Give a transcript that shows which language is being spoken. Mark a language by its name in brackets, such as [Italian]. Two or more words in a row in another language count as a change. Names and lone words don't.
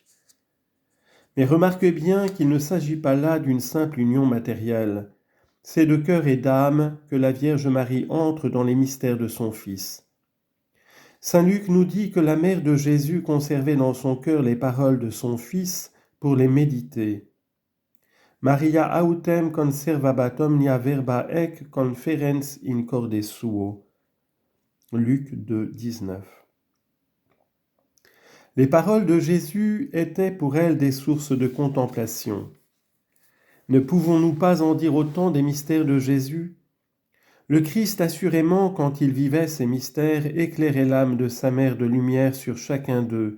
[French] Mais remarquez bien qu'il ne s'agit pas là d'une simple union matérielle. C'est de cœur et d'âme que la Vierge Marie entre dans les mystères de son Fils. Saint Luc nous dit que la mère de Jésus conservait dans son cœur les paroles de son Fils pour les méditer. [Latin] Maria autem conservabat omnia verba ec conferens in corde suo. [French] Luc 2, 19. Les paroles de Jésus étaient pour elle des sources de contemplation. Ne pouvons-nous pas en dire autant des mystères de Jésus ? Le Christ, assurément, quand il vivait ces mystères, éclairait l'âme de sa mère de lumière sur chacun d'eux.